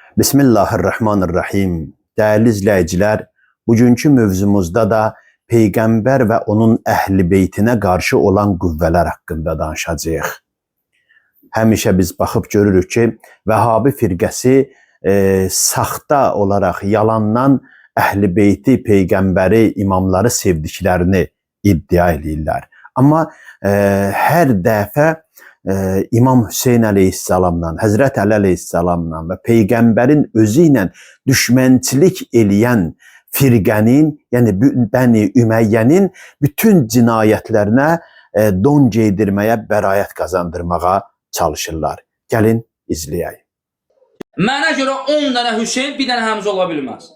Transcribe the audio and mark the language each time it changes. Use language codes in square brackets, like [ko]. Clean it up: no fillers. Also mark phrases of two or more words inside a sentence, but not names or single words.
[ar] Bismillahirrahmanirrahim. [tr] Değerli izleyiciler, bugünkü mövzumuzda da Peygamber ve onun ehli beytine karşı olan [az] qüvvələr haqqında danışacağıq. Həmişə biz baxıb görürük ki, Vəhabi firqəsi saxta olaraq yalandan ehli beyti, peygambəri, imamları sevdiklərini iddia edirlər. Amma hər dəfə İmam Hüseyin aleyhisselamla, Hazreti Ali aleyhisselamla ve peygamberin özü ilə düşmənçilik eləyən firqənin, yəni Bəni Ümeyye'nin bütün cinayətlərinə don geydirməyə, bərayət qazandırmağa çalışırlar. Gəlin izləyək. Mənə görə 10 dənə Hüseyin, bir dənə Həmzə ola bilməz.